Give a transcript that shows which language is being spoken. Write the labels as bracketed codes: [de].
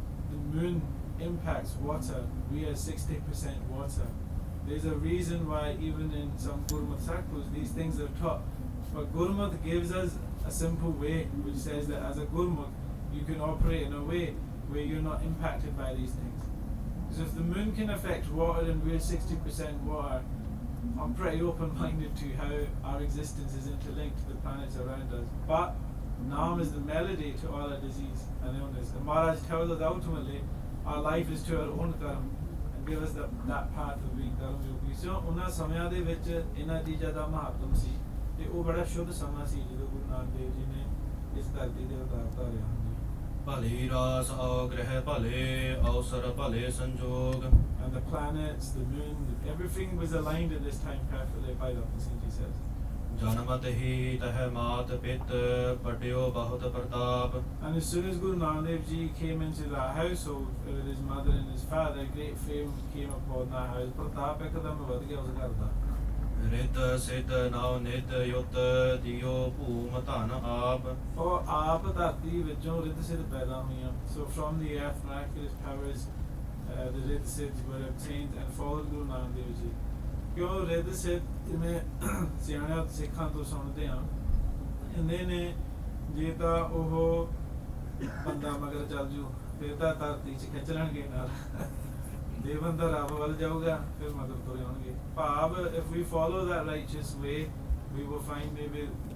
[en] the moon impacts water we are 60% water there's a reason why even in some Gurmat circles these things are taught but Gurmat gives us a simple way which says that as a Gurmat you can operate in a way where you're not impacted by these things because if the moon can affect water and we're 60% water I'm pretty open-minded to how our existence is interlinked to the planets around us. But Nam is the melody to all our disease and illness. And Maharaj tells us ultimately our life is to our own karma and give us that path of being karma yogi. So [pa] ਉਹਨਾਂ ਸਮਿਆਂ ਦੇ ਵਿੱਚ ਇਹਨਾਂ ਚੀਜ਼ਾਂ ਦਾ ਮਹੱਤਵ ਸੀ ਤੇ ਉਹ ਬੜਾ ਸ਼ੁੱਧ ਸਮਾਂ ਸੀ ਜਦੋਂ ਗੁਰੂ ਨਾਨਕ ਦੇਵ ਜੀ ਨੇ ਇਸ ਧਰਤੀ ਦੇ ਅਵਤਾਰ ਧਾਰਿਆ ਹਨ ਭਲੀ ਰਾਸ ਆਓ ਗ੍ਰਹਿ ਭਲੇ ਅਵਸਰ ਭਲੇ ਸੰਜੋਗ [en] and the planets, the moon, everything was aligned at this time perfectly by Ratan Singh ji says. [pa] ਜਨਮਤ ਹੀ ਤਹ ਮਾਤ ਪਿਤ ਪਟਿਓ ਬਹੁਤ ਪ੍ਰਤਾਪ [en] And as soon as Guru Nanak Dev Ji came into that household with his mother and his father, great fame came upon that house. [pa] ਪ੍ਰਤਾਪ ਇੱਕਦਮ ਵਧ ਗਿਆ ਉਸ ਘਰ ਦਾ ਰਿਤ ਸਿਧ ਨਾਉ ਨਿਤ ਯੁਤ ਦਿਓ ਭੂਮ ਧਨ ਆਪ ਉਹ ਆਪ ਧਰਤੀ ਵਿੱਚੋਂ ਰਿਤ ਸਿਧ ਪੈਦਾ ਹੋਈਆਂ [en] so from the earth miraculous powers the Riddh Siddhs were obtained and followed Guru Nanak Dev Ji [pa] ਕਿਉਂ Riddh Siddh ਜਿਵੇਂ ਸਿਆਣਿਆਂ ਸਿੱਖਾਂ ਤੋਂ ਸੁਣਦੇ ਹਾਂ ਕਹਿੰਦੇ ਨੇ ਜੇ ਤਾਂ ਉਹ ਬੰਦਾ ਮਗਰ ਚੱਲ ਜੂ ਫਿਰ ਤਾਂ ਧਰਤੀ 'ਚ ਖਿੱਚ ਲੈਣਗੇ ਨਾਲ ਜੇ ਬੰਦਾ ਰੱਬ ਵੱਲ ਜਾਊਗਾ ਫਿਰ ਮਗਰ ਤੁਰੇ ਹੋਣਗੇ ਭਾਵ [en] if we follow that righteous way we will find maybe